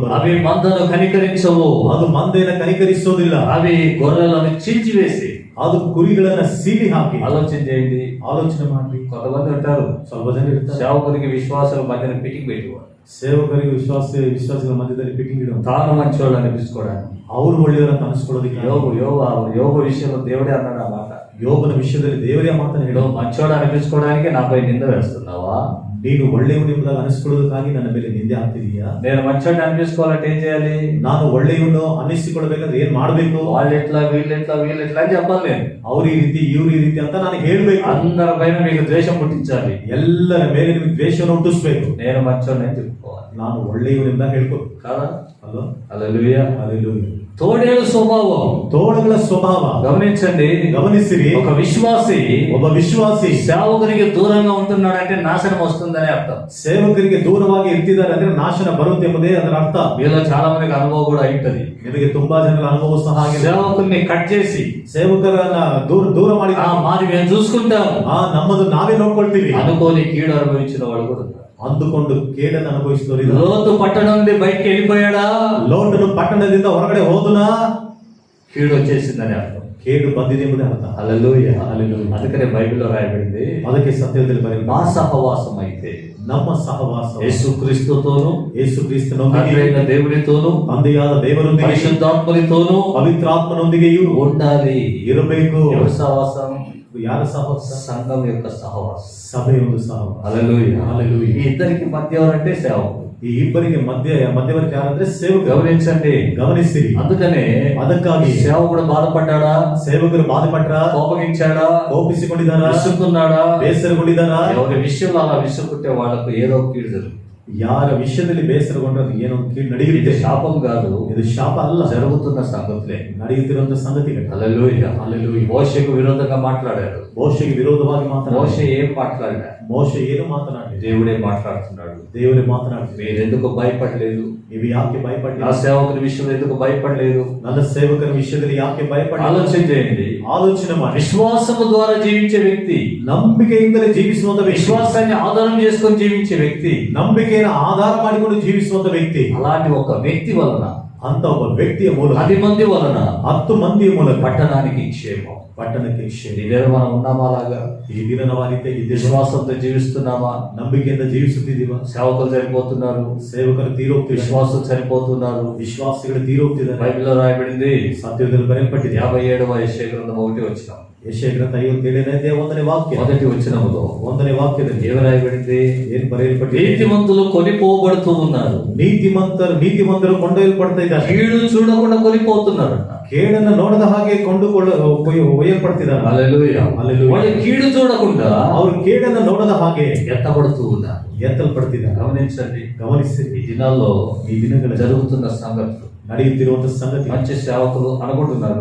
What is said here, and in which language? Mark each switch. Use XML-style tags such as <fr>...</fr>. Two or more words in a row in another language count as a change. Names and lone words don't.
<te>అవి</te> <kn>ಬರುತ್ತವೆ.</kn> <te>మందను కనికరించవు,</te> <kn>ಅದು ಮಂದೆನ ಕನಿಕರಿಸೋದಿಲ್ಲ,</kn> <te>అవి గొర్రెలను చీల్చివేసి.</te> <kn>ಅದು ಕುರಿಗಳನ್ನ ಸೀಳಿ ಹಾಕಿ.</kn> <te>ఆలోచన చేయండి.</te> <kn>ಆಲೋಚನೆ ಮಾಡಿ.</kn> <te>కొంతమంది ఉంటారు</te> <kn>ಸ್ವಲ್ಪ ಜನ ಇರ್ತಾರೆ,</kn> <te>సేవకునికి విశ్వాసాల మధ్యన పిటికి పెట్టేవాడు.</te> <kn>ಸೇವಕರಿಗೆ ವಿಶ್ವಾಸಿಗಳ ಮಧ್ಯದಲ್ಲಿ ಪಿಟಿಂಗ್ ಇಡುವ,</kn> <te>తాను మంచోళ్ళు అనిపించుకోవడానికి.</te> <kn>ಅವರು ಒಳ್ಳೆಯವರಂತ ಅನಿಸ್ಕೊಳ್ಳೋದಿಕ್ಕೆ.</kn> <te>యోగ విషయంలో దేవుడే అన్నాడు ఆ మాట.</te> <kn>ಯೋಬನ ವಿಷಯದಲ್ಲಿ ದೇವರೇ ಮಾತನ್ನು ಹೇಳೋ,</kn> <te>మంచోడు అనిపించుకోవడానికి నాపై నింద వేస్తున్నావా?</te> <kn>ನೀನು ಒಳ್ಳೆಯವನು ಎಂಬುದಾಗಿ ಅನಿಸ್ಕೊಳ್ಳೋದಕ್ಕಾಗಿ ನನ್ನ ಮೇಲೆ ನಿಂದೆ ಹಾಕ್ತಿದೀಯಾ?</kn> <te>నేను మంచోడిని అనిపించుకోవాలంటే ఏం చేయాలి?</te> <kn>ನಾನು ಒಳ್ಳೆಯವನು ಅನ್ನಿಸಿಕೊಳ್ಳಬೇಕಾದ್ರೆ ಏನ್ ಮಾಡ್ಬೇಕು?</kn> <te>వాళ్ళు ఎట్లా వీళ్ళు ఎట్లా అని చెప్పాలి. నేను</te> <kn>ಅವ್ರ ಈ ರೀತಿ ಇವ್ರ ಈ ರೀತಿ ಅಂತ ನಾನು ಹೇಳ್ಬೇಕು.</kn> <te>అందరి పైన మీకు ద్వేషం పుట్టించాలి,</te> <kn>ಎಲ್ಲರ ಮೇಲೆ ನಿಮಗೆ ದ್ವೇಷವನ್ನು ಹುಟ್ಟಿಸ್ಬೇಕು.</kn> <te>నేను మంచోడిని అని చెప్పుకోవాలి.</te> <kn>ನಾನು ಒಳ್ಳೆಯವನೆಂದ ಹೇಳ್ಕೊ</kn> <te>కాదా?</te> <kn>ಅಲ್ವಾ?</kn> <te>హల్లెలూయా.</te> <kn>ಹಲ್ಲೆಲೂಯಾ.</kn> <te>తోడేలు స్వభావం</te> <kn>ತೋಳಗಳ ಸ್ವಭಾವ</kn> <te>గమనించండి.</te> <kn>ಗಮನಿಸಿರಿ.</kn> <te>ఒక విశ్వాసి</te> <kn>ಒಬ್ಬ ವಿಶ್ವಾಸಿ</kn> <te>సేవకునికి దూరంగా ఉంటున్నాడంటే నాశనం వస్తుందని అర్థం.</te> <kn>ಸೇವಕರಿಗೆ ದೂರವಾಗಿ ಇರ್ತಿದ್ದಾರೆ ಅಂದ್ರೆ ನಾಶನ ಬರುತ್ತೆ ಎಂಬುದೇ ಅದರ ಅರ್ಥ.</kn> <te>మీలో చాలా మందికి అనుభవం కూడా అయింటది.</te> <kn>ನಿಮಗೆ ತುಂಬಾ ಜನರ ಅನುಭವ ಸಹ ಆಗಿದೆ.</kn> <te>సేవకుల్ని కట్ చేసి</te> <kn>ಸೇವಕರನ್ನ ದೂರ ಮಾಡಿ</kn> <te>మాది మేము చూసుకుంటాం</te> <kn>ನಮ್ಮದು ನಾವೇ ನೋಡ್ಕೊಳ್ತೀವಿ</kn> <te>అనుకోని కీడు అనుభవించిన వాళ్ళు కూడా ఉన్నారు.</te> <kn>ಅಂದುಕೊಂಡು ಕೇಡನ್ನು ಅನುಭವಿಸಿದವರು.</kn> <te>లోతు పట్టణం నుండి బయటికి వెళ్ళిపోయాడా?</te> <kn>ಲೋಟನು ಪಟ್ಟಣದಿಂದ ಹೊರಗಡೆ ಹೋದನ,</kn> <te>కీడు వచ్చేసిందని అర్థం.</te> <kn>ಕೇಡು ಬಂದಿದೆ ಎಂಬುದೇ ಅರ್ಥ.</kn> <te>హల్లెలూయా. హల్లెలూయా. అందుకనే బైబిల్లో రాయబడింది,</te> <kn>ಅದಕ್ಕೆ ಸತ್ಯದಲ್ಲಿ ಬರೆಯಲಾಗಿದೆ,</kn> <te>మా సహవాసం అయితే</te> <kn>ನಮ್ಮ ಸಹವಾಸ</kn> <te>యేసుక్రీస్తుతోను</te> <kn>ಯೇಸುಕ್ರಿಸ್ತನೊಂದಿಗೆ,</kn> <te>తండ్రైన దేవునితోను</te> <kn>ತಂದೆಯಾದ ದೇವರೊಂದಿಗೆ,</kn> <te>పరిశుద్ధాత్మనితోను</te> <kn>ಪವಿತ್ರಾತ್ಮನೊಂದಿಗೆಯೂ</kn> <te>ఉండాలి.</te> <kn>ಇರಬೇಕು.</kn> <te>ఎవరి సహవాసం?</te> <kn>ಯಾರ ಸಹವಾಸ?</kn> <te>సంఘం యొక్క సహవాసం.</te> <kn>ಸಭೆಯ ಒಂದು ಸಹವಾಸ.</kn> <te>హల్లెలూయా. హల్లెలూయా. ఈ ఇద్దరికి మధ్య ఎవరంటే సేవకుడు.</te> <kn>ಈ ಇಬ್ಬರಿಗೆ ಮಧ್ಯವರ್ತಿ ಯಾರಂದ್ರೆ ಸೇವಕರು.</kn> <te>గమనించండి.</te> <kn>ಗಮನಿಸಿರಿ.</kn> <te>అందుకనే</te> <kn>ಅದಕ್ಕಾಗಿ</kn> <te>సేవకుడు బాధపడ్డాడా?</te> <kn>ಸೇವಕರು ಬಾಧೆಪಟ್ರ?</kn> <te>కోపగించాడా?</te> <kn>ಕೋಪಿಸಿಕೊಂಡಿದ್ದಾರ?</kn> <te>విసుక్కున్నాడా?</te> <kn>ಬೇಸರಗೊಂಡಿದ್ದಾರ?</kn> <te>ఎవరి విషయంలో అలా విసుక్కుంటే వాళ్ళకు ఏదో ఒక కీడు జరుగుతుంది.</te> <kn>ಯಾರ ವಿಷಯದಲ್ಲಿ ಬೇಸರಗೊಂಡ್ರೆ ಅದು ಏನೋ ಕೀಳು</kn> <te>ఇది</te> <kn>ನಡೆಯುತ್ತೆ.</kn> <te>శాపం కాదు,</te> <kn>ಇದು ಶಾಪ ಅಲ್ಲ,</kn> <te>జరుగుతున్న సంగతులే.</te> <kn>ನಡೆಯುತ್ತಿರುವಂತ ಸಂಗತಿಗಳು.</kn> <te>హల్లెలూయా. హల్లెలూయా. మోషేకు విరోధంగా మాట్లాడారు.</te> <kn>ಮೋಶೆಗೆ ವಿರೋಧವಾಗಿ ಮಾತನಾಡಿ,</kn> <te>మోషే ఏం మాట్లాడా?</te> <kn>ಮೋಶೆ ಏನು ಮಾತನಾಡಿ?</kn> <te>దేవుడే మాట్లాడుతున్నాడు.</te> <kn>ದೇವರೇ ಮಾತನಾಡ್ತೀವಿ.</kn> <te>మీరు ఎందుకు భయపడలేదు?</te> <kn>ನೀವು ಯಾಕೆ</kn> <te>నా</te> <kn>ಭಯಪಡ್ತೀರಾ?</kn> <te>సేవకుని విషయంలో ఎందుకు భయపడలేదు?</te> <kn>ನನ್ನ ಸೇವಕರ ವಿಷಯದಲ್ಲಿ ಯಾಕೆ ಭಯಪಡ?</kn> <te>ఆలోచన చేయండి.</te> <kn>ಆಲೋಚನೆ ಮಾಡಿ.</kn> <te>విశ్వాసము ద్వారా జీవించే వ్యక్తి,</te> <kn>ನಂಬಿಕೆಯಿಂದಲೇ ಜೀವಿಸುವಂತ ವ್ಯಕ್ತಿ,</kn> <te>విశ్వాసాన్ని ఆధారం చేసుకొని జీవించే వ్యక్తి,</te> <kn>ನಂಬಿಕೆಯನ್ನು ಆಧಾರ ಮಾಡಿಕೊಂಡು ಜೀವಿಸುವಂತ ವ್ಯಕ್ತಿ,</kn> <te>అలాంటి ఒక వ్యక్తి వలన,</te> <kn>ಅಂತ ಒಬ್ಬ ವ್ಯಕ್ತಿಯ ಮೂಲಕ,</kn> <te>10 మంది వలన</te> <kn>10 ಮಂದಿಯ ಮೂಲಕ</kn> <te>పట్టణానికి క్షేమం.</te> <kn>ಪಟ್ಟಣಕ್ಕೆ ಕ್ಷೇಮ.</kn> <te>ఇదే మనం ఉన్నామా? అలాగా</te> <kn>ಈ ದಿನ ನಾವು ಆ ರೀತಿಯಾಗಿ ಇದ್ದೇವೆ.</kn> <te>విశ్వాసంతో జీవిస్తున్నామా?</te> <kn>ನಂಬಿಕೆಯಿಂದ ಜೀವಿಸುತ್ತಿದ್ದೀವ.</kn> <te>సేవకులు చనిపోతున్నారు,</te> <kn>ಸೇವಕರು ತೀರೋಗ್ತಿದ್ದಾರೆ,</kn> <te>విశ్వాసులు చనిపోతున్నారు.</te> <kn>ವಿಶ್ವಾಸಿಗಳು ತೀರೋಗ್ತಿದ್ದಾರೆ.</kn> <te>బైబిల్లో రాయబడింది,</te> <kn>ಸತ್ಯದಲ್ಲಿ బయలుపಟ್ಟಿದೆ.</kn> <te>57వ యెషయా గ్రంథం 1వ వచనం,</te> <kn>ಯೆಶಾಯ ಗ್ರಂಥ 57ನೇ 1ನೇ ವಾಕ್ಯ,</kn> <te>మొదటి వచనములో</te> <kn>1ನೇ ವಾಕ್ಯದಲ್ಲಿ</kn> <te>ఏమి రాయబడింది?</te> <kn>ಏನ್ ಬರೆಯಲ್ಪಟ್ಟಿದೆ?</kn> <te>నీతిమంతులు కొనిపోబడుతూ ఉన్నారు,</te> <kn>ನೀತಿಮಂತರು ಕೊಂಡೊಯ್ಯಲ್ಪಡ್ತಾ ಇದ್ದಾರೆ,</kn> <te>కీడు చూడకుండా కొనిపోతున్నారు.</te> <kn>ಕೇಡನ್ನು ನೋಡದ ಹಾಗೆ ಒಯ್ಯಲ್ಪಡ್ತಿದ್ದಾರೆ.</kn> <te>హల్లెలూయా. హల్లెలూయా. వాళ్ళు కీడు చూడకుండా</te> <kn>ಅವರು ಕೇಡನ್ನು ನೋಡದ ಹಾಗೆ</kn> <te>ఎత్తబడుతూ ఉన్నారు.</te> <kn>ಎತ್ತಲ್ಪಡ್ತಿದ್ದಾರೆ.</kn> <te>గమనించండి.</te> <kn>ಗಮನಿಸಿ,</kn> <te>ఈ దినాల్లో</te> <kn>ಈ ದಿನಗಳ</kn> <te>జరుగుతున్న సంగతులు,</te> <kn>ನಡೆಯುತ್ತಿರುವಂತ ಸಂಗತಿ,</kn> <te>మంచి సేవకులు అనుకుంటున్నారు,</te>